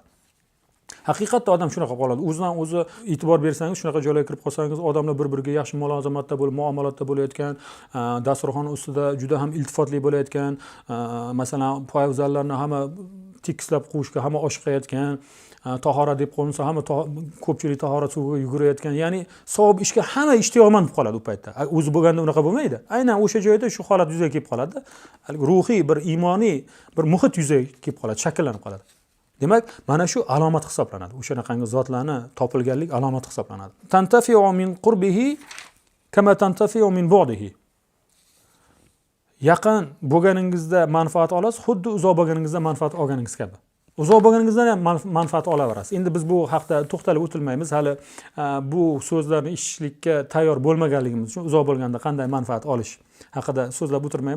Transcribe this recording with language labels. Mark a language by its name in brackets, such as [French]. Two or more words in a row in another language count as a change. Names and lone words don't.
[Uzbek] Haqiqatda odam shunaqa qoladi. O'zidan o'zi e'tibor bersangiz, shunaqa joylarga kirib qolsangiz, odamlar bir-biriga yaxshi mulozamatda bo'lib, muomalatda bo'layotgan, dasturxon ustida juda ham iltifotli bo'layotgan, masalan, poyabzallarni hamma tekislab qo'yishga hamma oshiqayotgan, tahora deb qo'yilsa hamma ko'pchilik tahorat suviga yugurayotgan, ya'ni savob ishga hamma ishtiyoqmand bo'lib qoladi u paytda. O'zi bo'lganda unaqa bo'lmaydi. Aynan o'sha joyda shu holat yuzaga kelib qoladi. Ruhiy bir iymoniy bir muhit yuzaga kelib qoladi, shakllanib qoladi. Demak, mana shu alomat hisoblanadi. O'shanaqangi zotlarni topilganlik alomati hisoblanadi. [Arabic] تنتفع من قربه كما تنتفع من بعده. [Uzbek] Yaqin bo'lganingizda manfaat olasiz, xuddi uzoq bo'lganingizda manfaat olganingiz kabi. Uzoq bo'lganingizda ham manfaat olaverasiz. Endi biz bu haqda to'xtalib o'tilmaymiz. Hali bu so'zlarni eshitishlikka tayyor bo'lmaganligimiz uchun uzoq bo'lganda qanday manfaat olish haqida so'zlab o'tirmaymiz.